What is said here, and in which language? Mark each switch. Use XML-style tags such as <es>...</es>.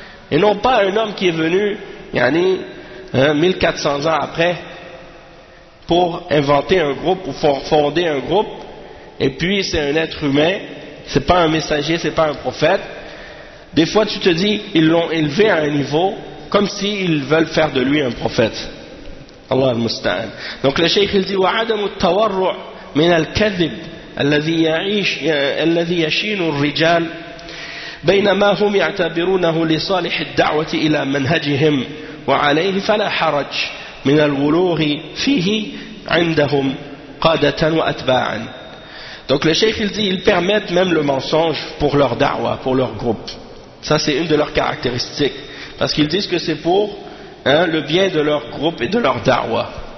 <fr>Et non pas un homme qui est venu, yani, 1400 ans après, pour inventer un groupe, pour fonder un groupe, et puis c'est un être humain, c'est pas un messager, c'est pas un prophète. Des fois tu te dis, ils l'ont élevé à un niveau, comme s'ils veulent faire de lui un prophète.</fr> <ar>Allah al-musta'an.</ar> <fr>Donc le cheikh il dit,</fr> <ar>وَعَدَمُ التَّوَرُّعُ مِنَ الْكَذِبِ الَّذِي يَشِينُ الرِّجَالِ بينما هم يعتبرونه لصالح الدعوة إلى منهجهم وعليه فلا حرج من الولوغ فيه عندهم قادة وأتباعا.</ar> <fr>Donc le cheikh il dit, ils permettent même le mensonge pour leur da'wah, pour leur groupe. Ça c'est une de leurs caractéristiques, parce qu'ils disent que c'est pour le bien de leur groupe et de leur da'wah.</fr>